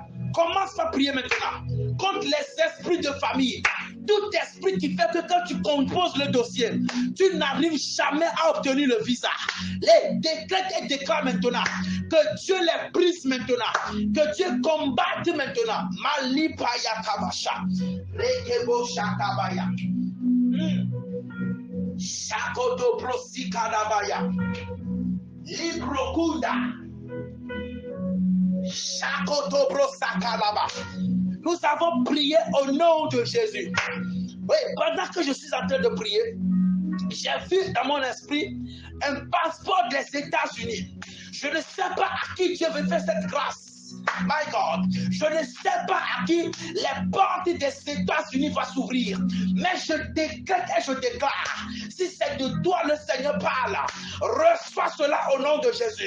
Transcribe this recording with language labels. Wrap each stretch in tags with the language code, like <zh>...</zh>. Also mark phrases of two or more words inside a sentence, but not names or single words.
<fr>Commence à prier maintenant contre les esprits de famille. Tout esprit qui fait que quand tu composes le dossier, tu n'arrives jamais à obtenir le visa. Les décrète et déclare maintenant que Dieu les brise maintenant, que Dieu combatte maintenant. Malipaya kabasha. Rekebo shakabaya. Shakodo prosikadabaya. Librokunda. Nous avons prié au nom de Jésus. Oui, pendant que je suis en train de prier, j'ai vu dans mon esprit un passeport des États-Unis. Je ne sais pas à qui Dieu veut faire cette grâce.</fr> <en>My God,</en> <fr>je ne sais pas à qui les portes des États-Unis vont s'ouvrir, mais je décrète et je déclare, si c'est de toi le Seigneur parle, reçois cela au nom de Jésus.</fr>